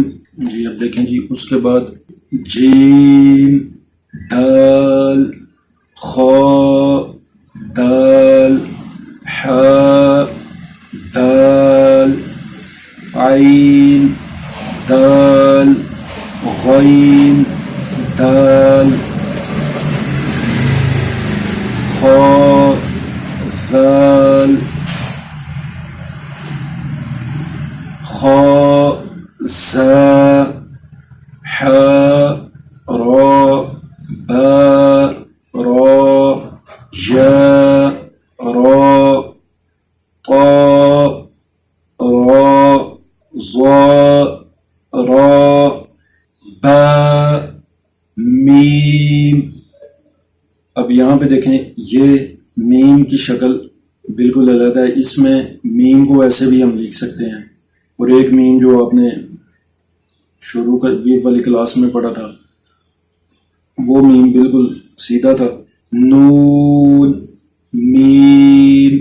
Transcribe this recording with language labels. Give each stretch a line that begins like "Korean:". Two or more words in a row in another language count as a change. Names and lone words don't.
Urdu: جی اب دیکھیں جی اس کے بعد جیم دال خا دال حا دال عین دال غین دال خا ذال خا زا حا را با را یا را طا را ظا را با میم۔ اب یہاں پہ دیکھیں یہ میم کی شکل بالکل علیحدہ ہے، اس میں میم کو ایسے بھی ہم لکھ سکتے ہیں، اور ایک میم جو آپ نے شروع والی کلاس میں پڑھا تھا وہ میم بالکل سیدھا تھا، نون میم۔